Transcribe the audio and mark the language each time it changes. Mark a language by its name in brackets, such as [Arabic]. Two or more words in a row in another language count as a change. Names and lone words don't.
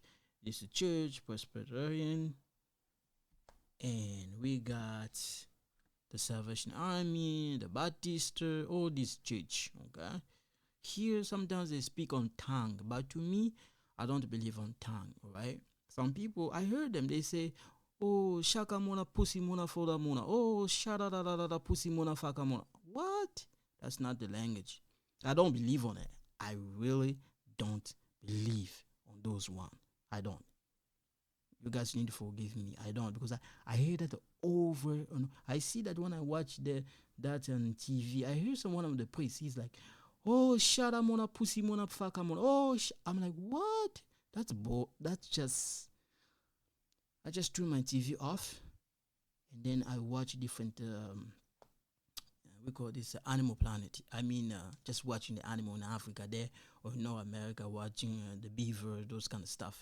[English] This is Church, Presbyterian. And we got the Salvation Army, the Baptist, all this church, okay? Here, sometimes they speak on tongue, but to me, I don't believe on tongue, right? Some people, I heard them, they say, oh, shaka mona, pussy mona, foda mona. Oh, shada da da da da, pussy mona, faka mona. What? That's not the language. I don't believe on it. I really don't believe on those one. I don't. You guys need to forgive me. I don't, because I hear that over and I see that when I watch that on TV. I hear someone of the priest. He's like, "Oh, shada mona, pussy mona, faka mona." Oh, I'm like, what? That's just. I just turn my TV off, and then I watch different. We call this Animal Planet. I mean, just watching the animal in Africa there, or in North America, watching the beaver, those kind of stuff.